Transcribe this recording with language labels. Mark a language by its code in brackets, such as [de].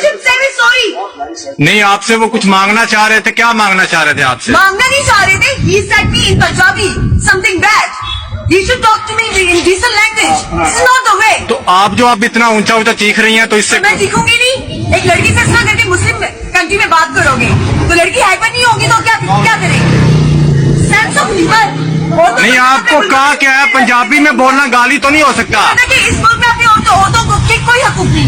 [hi] नहीं, आपसे वो कुछ मांगना चाह रहे थे। क्या मांगना चाह रहे थे आपसे? मांगना नहीं चाह रहे थे। [en] He said me in Punjabi something bad. You should talk to me in decent language. This is not the way. [hi] तो आप जो आप इतना ऊंचा ऊंचा चीख रही हैं, तो इससे मैं चीखूंगी नहीं। एक लड़की से इस तरह करके मुस्लिम कंट्री में बात करोगे तो लड़की हाइपर नहीं होगी तो क्या करेगी? सेंस ऑफ ह्यूमर नहीं, आपको कहा क्या है? पंजाबी में बोलना गाली तो नहीं हो सकता। इस मुल्क में अपनी औरतों को कोई हकूक नहीं।